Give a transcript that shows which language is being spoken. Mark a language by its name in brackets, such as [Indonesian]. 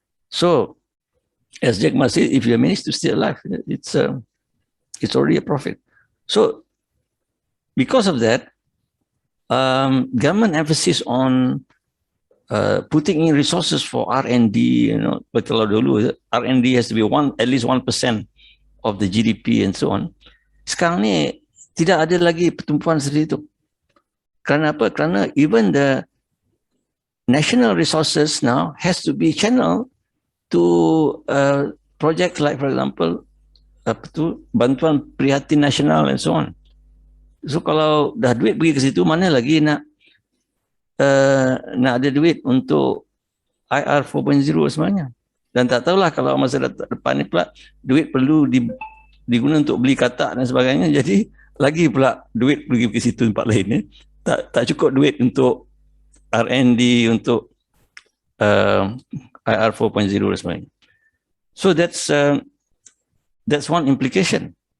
[English] So as Jack Ma said, if you manage to stay alive, it's already a profit. So because of that, government emphasis on putting in resources for R&D, but [Malay] kalau dulu [English] R&D has to be at least 1% of the GDP and so on. [Malay] Sekarang ni tidak ada lagi pertumpuan seperti itu. Kerana apa? Kerana [English] even the national resources now has to be channeled to projects like, for example, bantuan prihatin nasional and so on. [Malay] So kalau dah duit pergi ke situ, mana lagi nak ada duit untuk IR 4.0 sebenarnya. Dan tak tahulah kalau masa depan ni pula duit perlu diguna untuk beli katak dan sebagainya, jadi lagi pula duit pergi ke situ tempat lain. Tak cukup duit untuk R&D, untuk IR 4.0 dan sebagainya. [English] So that's one implication.